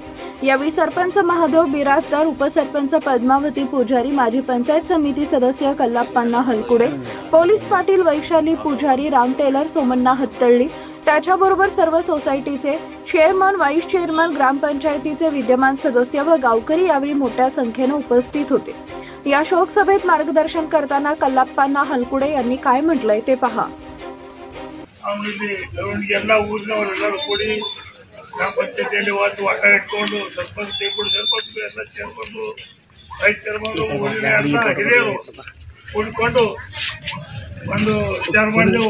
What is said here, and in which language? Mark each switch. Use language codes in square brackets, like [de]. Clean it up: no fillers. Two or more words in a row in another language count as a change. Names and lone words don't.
[mr] यावेळी सरपंच महादेव बिराजदार, उपसरपंच पद्मावती पुजारी, माजी पंचायत समिती सदस्य कल्लाप्पा हलकुडे, पोलीस पाटील वैशाली पुजारी, राम टेलर, सोमण्णा हत्तळी, त्याच्याबरोबर सर्व सोसायटीचे चेअरमन, व्हाईस चेअरमन, ग्रामपंचायतीचे विद्यमान सदस्य व गावकरी यावेळी मोठ्या संख्येने उपस्थित होते। या शोक सभेत मार्गदर्शन करताना कल्लाप्पा हलकुडे यांनी काय म्हटलंय ते पहा। [kn] ಗ್ರಾಮಪಂಚಾಯತಿಯಲ್ಲಿ ವಾಟ ಇಟ್ಕೊಂಡು ಸರ್ಪಂಚ್ ಎಲ್ಲ ಸೇರ್ಕೊಂಡು ವೈಸ್ ಚೇರ್ಮನ್ ಹಿರಿಯರು ಕೂಡಿಕೊಂಡು ಒಂದು ವಿಚಾರ ಮಾಡಿದೆವು।